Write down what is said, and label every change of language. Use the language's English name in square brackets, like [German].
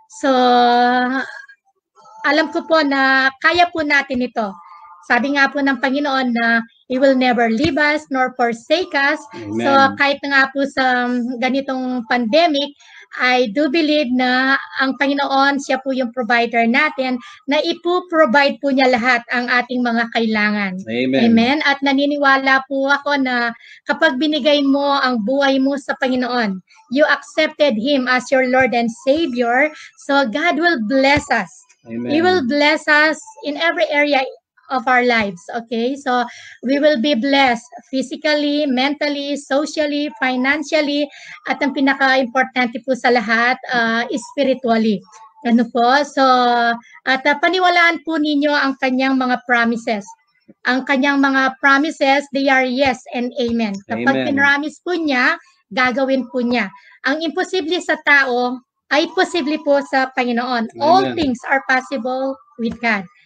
[Filipino] So, alam ko po na kaya po natin ito. Sabi nga po ng Panginoon na [English] He will never leave us nor forsake us. Amen. [Filipino] So kahit nga po sa ganitong pandemic, [English] I do believe [Filipino] na ang Panginoon, siya po yung provider natin, na ipo-provide po niya lahat ang ating mga kailangan. Amen. Amen. At naniniwala po ako na kapag binigay mo ang buhay mo sa Panginoon, [English] you accepted Him as your Lord and Savior, so God will bless us. Amen. He will bless us in every area of our lives. Okay, so we will be blessed physically, mentally, socially, financially, [Filipino] at ang pinaka-importante po sa lahat, [English] spiritually. Ano po? [Filipino] So, at paniwalaan po ninyo ang kanyang mga promises. Ang kanyang mga promises, [English] they are yes and amen. Kapag Amen. [Filipino] pinramis po niya, gagawin po niya. Ang imposible sa tao ay posible po sa Panginoon. [English] All Amen. things are possible with God.